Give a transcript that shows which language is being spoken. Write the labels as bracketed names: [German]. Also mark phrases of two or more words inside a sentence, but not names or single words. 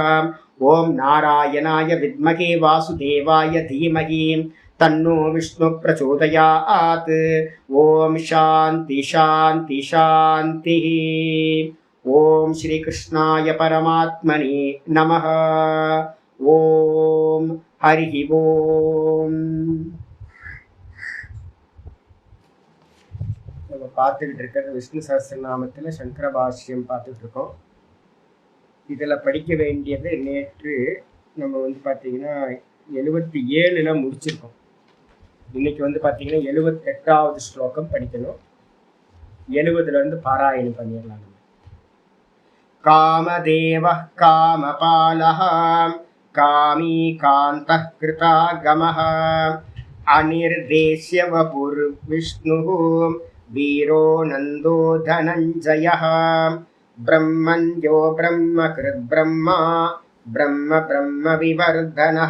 [Sanskrit] ॐ नारायणाय विद्महे वासुदेवाय धीमहि तन्नो विष्णु प्रचोदयात्. ॐ शान्ति शान्ति शान्तिः. ॐ श्री कृष्णाय परमात्मने नमः. ॐ हरि ॐ. [Tamil] நம்ம பார்த்துக்கிட்டு இருக்கிறது விஷ்ணு சஹஸ்ரநாமத்தில் சங்கர பாஷ்யம் பார்த்துட்டு இருக்கோம். இதில் படிக்க வேண்டியது நேற்று நம்ம பார்த்தீங்கன்னா 77 முடிச்சிருக்கோம். இன்னைக்கு பார்த்தீங்கன்னா 78வது ஸ்லோகம் படிக்கணும். 70 பாராயணம் பண்ணிடலாம். [Sanskrit] कामदेवः कामपालः कामी कान्तः कृतागमः अनिर्देश्य वपुर्विष्णुः वीरो नन्दो धनञ्जयः. ब्रह्मण्यो ब्रह्मकृद्ब्रह्मा ब्रह्म ब्रह्मविवर्धनः.